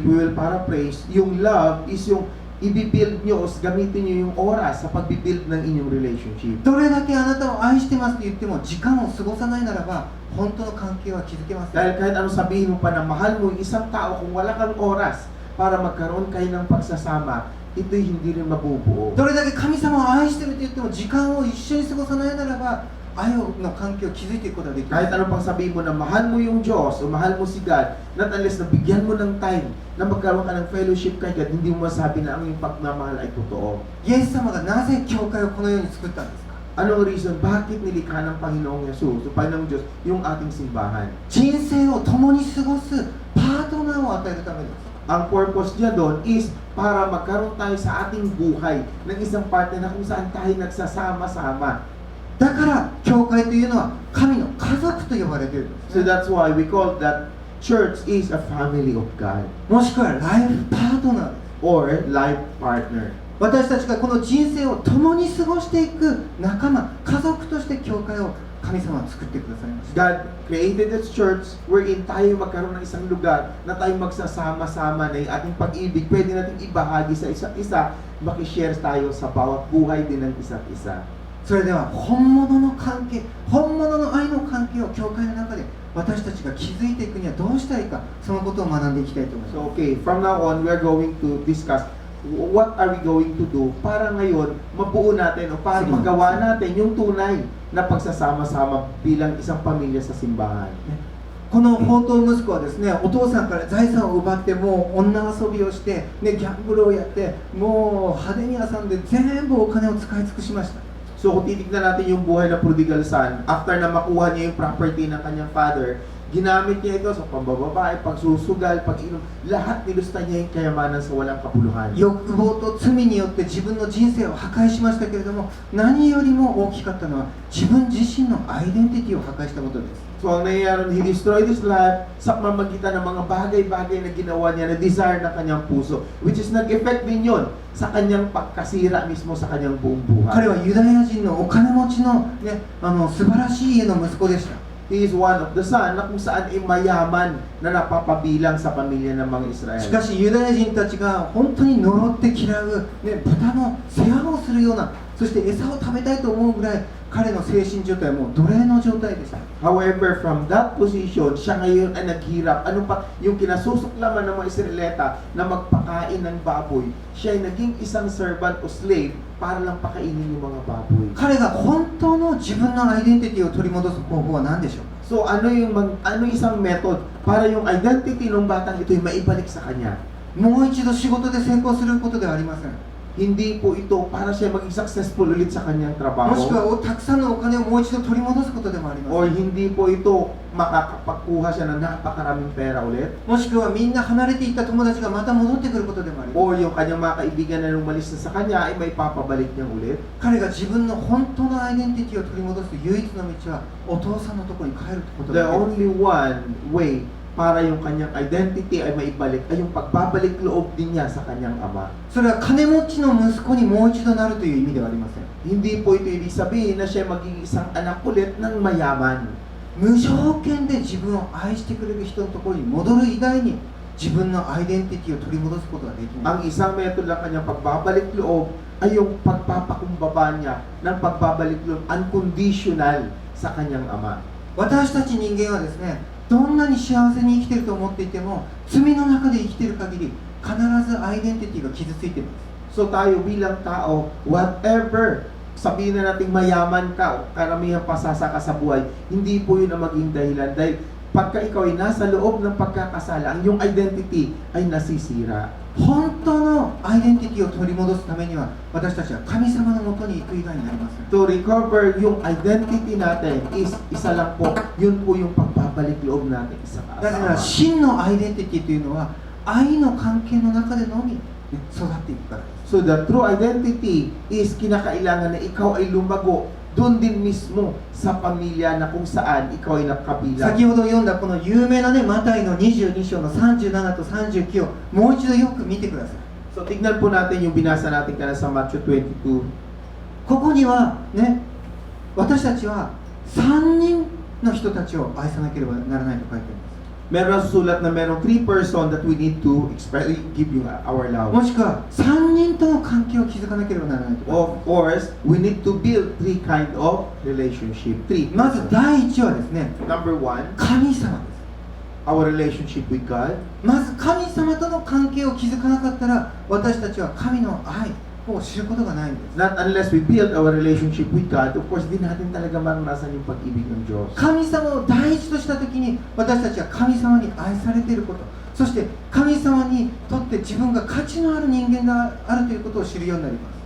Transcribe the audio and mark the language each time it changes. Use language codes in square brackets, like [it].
[en] If we will paraphrase, [tl] yung love is yung ibibuild nyo o gamitin nyo yung oras sa pagbibuild ng inyong relationship. [ja] どれだけあなたを愛してますと言っても時間を過ごさないならば本当の関係は築けません。 [tl] Dahil kahit ano sabihin mo pa na mahal mo yung isang tao, kung wala kang oras para magkaroon kayo ng pagsasama, ito'y hindi rin mabubuo. [ja] どれだけ神様を愛してると言っても時間を一緒に過ごさないならば愛の関係を築いていくことはできませ [tl] Kahit [ja] ん。 [tl] ano pang sabihin mo na mahal mo yung Diyos o mahal mo si God, [en] not unless [tl] na bigyan mo ng time na magkaroon ka ng fellowship kay God, hindi mo masabi na ang iyong pagmamahal ay totoo. [ja] イエス様がなぜ教会をこのように作ったんですか。 [tl] Anong reason? Bakit nilikha ng Panginoong Yesus, o Panginoong Diyos, yung ating simbahan? [ja] 人生を共に過ごすパートナーを与えるためです。 [tl] Ang purpose niya doon is para magkaroon tayo sa ating buhay ng isang partner na kung saan tayo nagsasama-sama. [ja] だから教会というのは神の家族と呼ばれているんです [en] So [ja] ね。 [en] that's why we call that church is a family of God [ja] もしくはライフパートナーです。 [en] or life partner. [ja] 私たちがこの人生を共に過ごしていく仲間、家族として教会を神様は作ってくださいました。 [en] God created this church wherein [tl] tayo magkaroon ng isang lugar na tayo magsasama-sama na yung ating pag-ibig. Pwede natin ibahagi sa isa't isa, makishare tayo sa bawat buhay din ng isa't isa. [ja] それでは本物の関係、本物の愛の関係を教会の中で私たちが築いていくにはどうしたらいいか、そのことを学んでいきたいと思います。 [en] So okay, from now on, we are going to discuss what are we going to do [tl] para ngayon mabuo natin o para Sige. magawa natin yung tunay na pagsasama-sama bilang isang pamilya sa simbahan. [ja] この放蕩息子はですね、お父さんから財産を奪ってもう女遊びをして、ね、ギャンブルをやってもう派手に遊んで全部お金を使い尽くしました。 [tl] So kung titignan natin yung buhay ng prodigal son, after na makuha niya yung property ng kanyang father, ginamit niya ito sa pambababae, pagsusugal, pag-inom, lahat nilusta niya yung kayamanan sa walang kapuluhan. [ja] 欲望と罪によって自分の人生を破壊しましたけれども、何よりも大きかったのは自分自身のアイデンティティを破壊したことです。 [tl] So ang nangyayari, [en] he destroyed his life [tl] sa pamamagitan ng mga bagay-bagay na ginawa niya na desire ng kanyang puso, which is nag-effect din yun sa kanyang pagkasira mismo sa kanyang buong [ja] 彼 [tl] buhay. [ja] はユダヤ人のお金持ちの、ね、素晴らしい家の息子でした。 [en] He is one of the son [tl] na kung saan ay mayaman na napapabilang sa pamilya ng mga [ja] し [tl] Israel. [ja] かしユダヤ人たちが本当に呪って嫌う、ね、豚の世話をするような、そして餌を食べたいと思うぐらい彼の精神状態はもう奴隷の状態でした。 [en] However, from that position, [tl] siya ngayon ay naghirap. Ano pa, yung kinasusuklaman ng mga Israelita na magpakain ng baboy, siya ay naging isang servant o slave para lang pakainin yung mga baboy. [ja] 彼が本当の自分のアイデンティティを取り戻す方法は何でしょうか。 [tl] So ano isang method para yung identity ng batang ito ay maibalik sa kanya? [ja] もう一度仕事で成功することではありません。 [tl] Hindi po ito para siya maging successful ulit sa kanyang [ja] もしく [tl] trabaho. [ja] はたくさんのお金をもう一度取り戻すことでもありま [en] Or [ja] せん。 [tl] hindi po ito makakapagkuha siya ng napakaraming pera ulit. [ja] もしくはみんな離れていった友達がまた戻ってくることでもあります。 [tl] Or yung kanyang mga kaibigan na umalis na sa kanya ay may papabalik niyang ulit. [ja] 彼が自分の本当のアイデンティティを取り戻す唯一の道はお父さんのところに帰ること [en] The [ja] だけです。 [en] only one way [tl] para yung kanyang identity ay maibalik ay yung pagbabalik loob din niya sa kanyang ama. [ja] それは金持ちの息子にもう一度なるという意味ではありません。 [tl] Hindi po ito ibig sabihin na siya magiging isang anak ulit ng mayaman. [ja] 無条件で自分を愛してくれる人のところに戻る以外に自分のアイデンティティを取り戻すことができない。 [tl] Ang isang metodo ng kanyang pagbabalik loob ay yung pagpapakumbaba niya ng pagbabalik loob unconditional sa kanyang ama. [ja] 私たち人間はですね、どんなに幸せに生きていると思っていても、罪の中で生きている限り必ずアイデンティティが傷ついています。 [tl] So tayo bilang tao, whatever sabihin na nating mayaman ka o karamihan pasasa ka sa buhay, hindi po yun ang maging dahilan. Dahil pagka ikaw ay nasa loob ng pagkakasala, ang iyong identity ay nasisira. [ja] 本当のアイデンティティを取り戻すためには、私たちは神様のもとに行く以外になりません。 [en] To recover [tl] yung identity natin is isa lang po, yun po yung pagbabalik loob natin sa [ja] だから真のアイデンティティというのは愛の関係の中でのみ育っていくからです。 [en] So the true identity is [tl] kinakailangan na ikaw ay lumago doon din mismo sa pamilya na kung saan ikaw ay nakabilang. [ja] 先ほど読んだこの有名なね、マタイの22章の37と39をもう一度よく見てください。 [tl] So tignan po natin yung binasa natin kana sa Matthew 22. [ja] ここにはね、私たちは3人の人たちを愛さなければならないと書いてあります。 [tl] Meron susulat na merong [en] 3 person that we need to give you our love. [ja] もしくは3人との関係を築かなければならないと書いてあります。 [en] Of course, we need to build 3 kind of relationship. 3. [ja] まず第一はですね、 [en] Number 1, [ja] 神様です。 [en] our relationship with God. [ja] まず神様との関係を築かなかったら、私たちは神の愛を知ることがないんです。 [en] Not unless we build our relationship with God, of course, [tl] di natin talaga maranasan yung pag-ibig ng Diyos. [ja] 神様を第一としたときに、私たちは神様に愛されていること、そして神様にとって自分が価値のある人間であるということを知るようになります。